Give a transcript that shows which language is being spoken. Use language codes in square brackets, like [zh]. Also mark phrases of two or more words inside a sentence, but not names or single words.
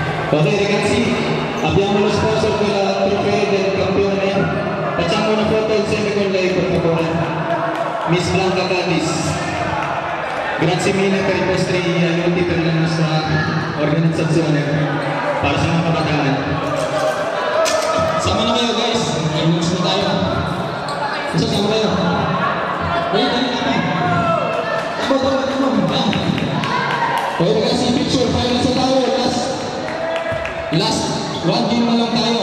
[it] Ok ragazzi, abbiamo lo sponsor della trofeo del campione. Facciamo una foto insieme con lei per favore. Miss Blanca Cadiz. Grazie mille per i vostri aiuti per la nostra organizzazione. [tl] Para sa mga kabataan. Sama na kayo guys. Ayos na tayo. Isa sama kayo. Dali naman. Tama. [it] Okay ragazzi, [tl] picture. Final sa tayo. [en] Last one game [tl] na lang tayo.